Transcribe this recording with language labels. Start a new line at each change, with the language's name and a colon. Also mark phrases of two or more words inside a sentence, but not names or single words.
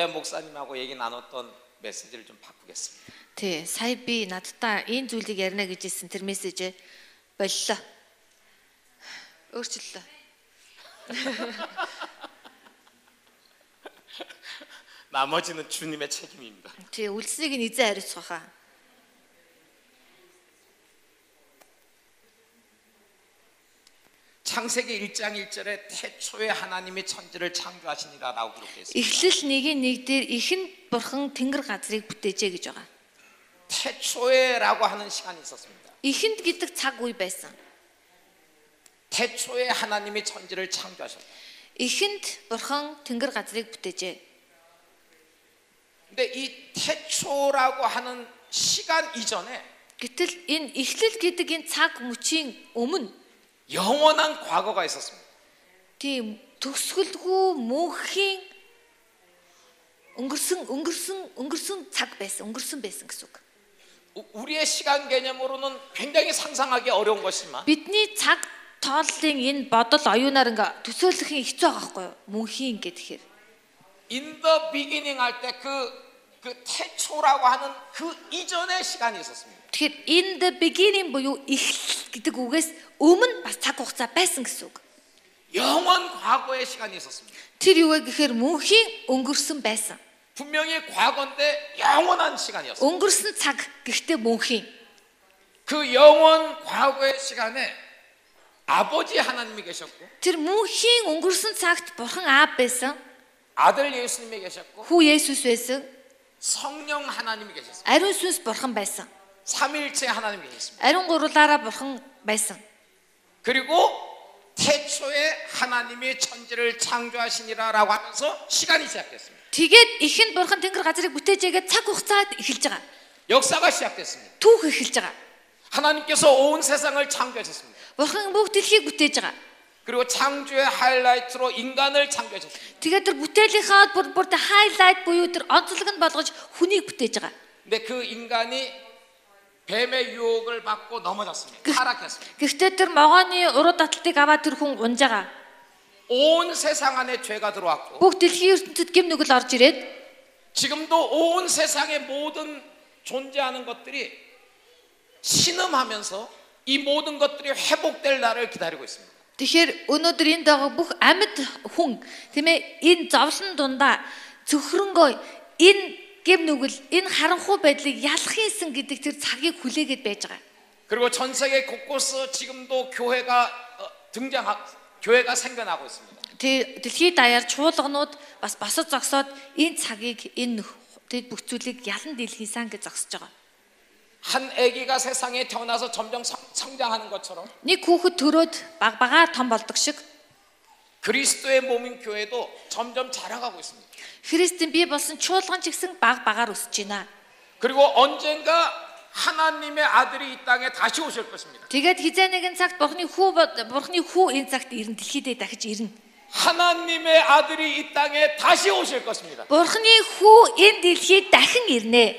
Korean: 목사님하고 얘기 나눴던 메시지를 좀 바꾸겠습니다.
Mongolian: Тий, сая би надтай энэ зүйлийг ярина гэж хэлсэн тэр мессежээ боллоо. Өөрчлөлөө.
Korean: 나머지는 주님의 책임입니다.
Mongolian: Тий, үлснийг нь эзэн хариуцах хаа.
Korean: 창세기 1장 1절에 태초에 하나님이 천지를 창조하시니라라고 그렇게 했습니다.
Mongolian: Эхлэл 1:1 дээр ихэнд бурхан тэнгэр газрыг бүтээжээ гэж байгаа.
Korean: 태초에라고 하는 시간이 있었습니다.
Mongolian: Ихэнд гэдэг цаг үе байсан.
Korean: 태초에 하나님이 천지를 창조하셨다.
Mongolian: Ихэнд бурхан тэнгэр газрыг бүтээжээ.
Korean: 근데 이 태초라고 하는 시간 이전에
Mongolian: Гэтэл энэ эхлэл гэдэг энэ цаг мөчийн өмнө
Korean: 영원한 과거가 있었습니다.
Mongolian: тийм төгсгөлгүй мөнхийн өнгөрсөн цаг байсан, өнгөрсөн байсан гэсэн үг.
Korean: 우리의 시간 개념으로는 굉장히 상상하기 어려운 것이지만
Mongolian: Бидний цаг тооллын энэ бодол оюунаар ингээ төсөөлөх нь хэцүү байгаа байхгүй юу? Мөнхийн гэхээр.
English: In the beginning
Korean: 할 때 그 태초라고 하는 그 이전의 시간이 있었습니다.
Mongolian: Тэгэхээр
English: in the beginning
Mongolian: буюу эхлэл гэдэг үгээс өмнө бас цаг хугацаа байсан гэсэн үг.
Korean: 영원 과거의 시간이 있었습니다.
Mongolian: Тэр юу вэ гэхээр мөнхийн өнгөрсөн байсан.
Korean: 분명히 과거인데 영원한 시간이었어요.
Mongolian: Өнгөрсөн цаг гэхдээ мөнхийн.
Korean: 그 영원 과거의 시간에 아버지 하나님이 계셨고
Mongolian: Тэр мөнхийн өнгөрсөн цагт бурхан аав байсан.
Korean: 아들 예수님이 계셨고
Mongolian: Хүү Есүс байсан.
Korean: 성령 하나님이 계셨습니다.
Mongolian: Ариун сүнс бурхан байсан.
Korean: 삼위일체 하나님이 계셨습니다.
Mongolian: Ариун гурлаараа бурхан байсан.
Korean: 그리고 태초에 하나님이 천지를 창조하시니라라고 하면서 시간이 시작됐습니다.
Mongolian: Тэгээд ихэнд бурхан тэнгэр газрыг бүтээжээгээд цаг хугацаад эхэлж байгаа.
Korean: 역사가 시작됐습니다.
Mongolian: Түүх эхэлж байгаа.
Korean: 하나님께서 온 세상을 창조하셨습니다.
Mongolian: Бурхан бүх дэлхийг бүтээж байгаа.
Korean: 그리고 창조의 하이라이트로 인간을 창조하셨습니다.
Mongolian: Тэгээд тэр бүтээлийнхаа бүр хайлайт буюу тэр онцлог нь болгож хүнийг бүтээж байгаа.
Korean: 근데 그 인간이 뱀의 유혹을 받고 넘어졌습니다. 타락했습니다.
Mongolian: Гэхдээ тэр могооны уруу таталтыг аваад тэр хүн унж байгаа.
Korean: 온 세상 안에 죄가 들어왔고
Mongolian: Бүх дэлхийн ертөнцид гэм нүгэл орж ирээд
Korean: 지금도 온 세상의 모든 존재하는 것들이 신음하면서 이 모든 것들이 회복될 날을 기다리고 있습니다.
Mongolian: тэгэхээр өнөөдөр энд байгаа бүх амьд хүн тийм ээ энэ зовлон дундаа зөвхөрөнгөө энэ гэм нүгэл энэ харанхуй байдлыг ялахынсэн гэдэг тэр цагийг хүлээгээд байж байгаа.
Korean: 그리고 전 세계 곳곳에 지금도 교회가 생겨나고 있습니다.
Mongolian: Тэг дэлхийд даяар чуулганууд бас босод зогсоод энэ цагийг энэ тэд бүх зүйлийг ялан дийлхийсэн гэж зогсож байгаа.
Korean: 한 아기가 세상에 태어나서 점점 성장하는 것처럼
Mongolian: Нэг хүүхэд төрөөд багаар том болдог шиг
Korean: 그리스도의 몸인 교회도 점점 자라가고 있습니다.
Mongolian: Христийн бие болсон чуулган ч гэсэн багаар өсөж байна.
Korean: 그리고 언젠가 하나님의 아들이 이 땅에 다시 오실 것입니다.
Mongolian: Тэгээд хизээ нэгэн цагт бурхны хүү энэ цагт ирнэ, дэлхийдээ дахиж ирнэ.
Korean: 하나님의 아들이 이 땅에 다시 오실 것입니다.
Mongolian: Бурхны хүү энэ дэлхийд дахин ирнэ.